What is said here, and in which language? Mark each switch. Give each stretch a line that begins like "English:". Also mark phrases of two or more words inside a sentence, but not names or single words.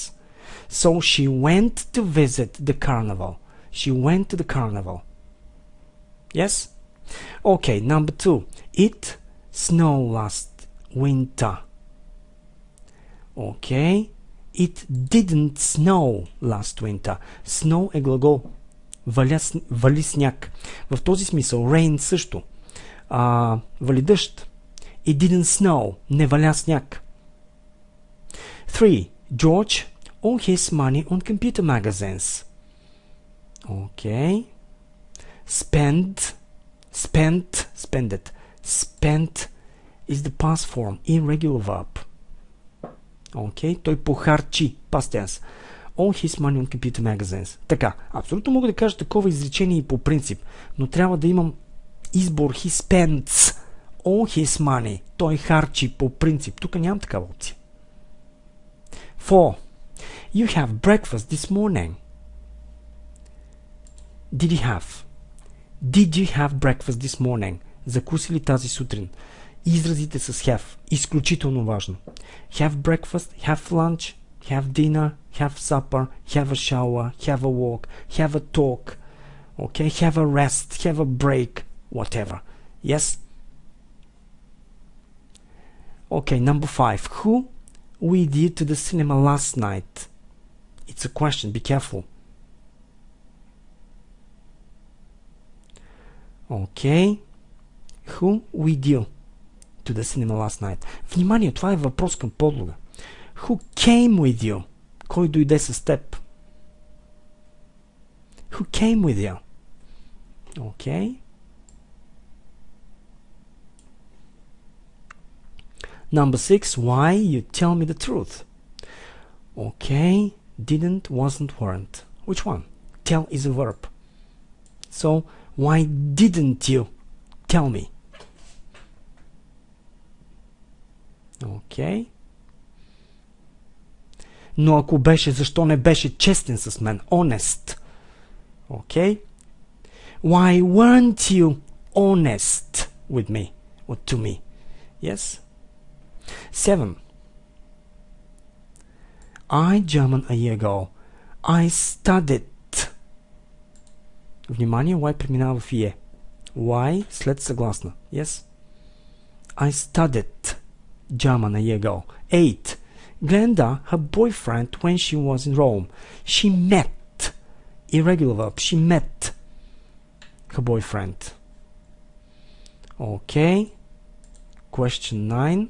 English: So she went to visit the carnival. She went to the carnival. Yes? Okay, number 2. It snowed last winter. Okay. It didn't snow last winter.
Bulgarian: Snow е глагол. Вали сняг. В този смисъл, rain също. Вали дъжд.
English: It didn't snow.
Bulgarian: Не валя сняг. 3.
English: George earned his money on computer magazines. Okay. Spend is the past form, irregular verb.
Bulgarian: Okay. Той похарчи,
English: past tense. Earned his money on computer magazines.
Bulgarian: Така, абсолютно мога да кажа такова изречение и по принцип, но трябва да имам избор.
English: He spends all his money.
Bulgarian: Той харчи по принцип. Тук нямам такава опция. 4.
English: You have breakfast this morning. Did you have breakfast this morning?
Bulgarian: Закуси ли тази сутрин? Изразите с have. Изключително важно.
English: Have breakfast, have lunch, have dinner, have supper, have a shower, have a walk, have a talk. Okay, have a rest, have a break, whatever. Yes? Okay, number 5. Who with you to the cinema last night? It's a question, be careful. Okay. Who with you to the cinema last night?
Bulgarian: Внимание, това е въпрос към подлога.
English: Who came with you?
Bulgarian: Кой дойде с теб?
English: Who came with you? Okay. Number 6. Why you tell me the truth? Okay. Didn't, wasn't, weren't. Which one? Tell is a verb. So, why didn't you tell me? Okay.
Bulgarian: Но ако беше, защо не беше честен с мен?
English: Honest. Okay. Why weren't you honest with me or to me? Yes. 7. I German a year ago. I studied.
Bulgarian: Внимание, why преминава в ie. Why след съгласна.
English: Yes. I studied German a year ago. 8. Glenda, her boyfriend, when she was in Rome. She met. Irregular verb. She met her boyfriend. Okay. Question 9.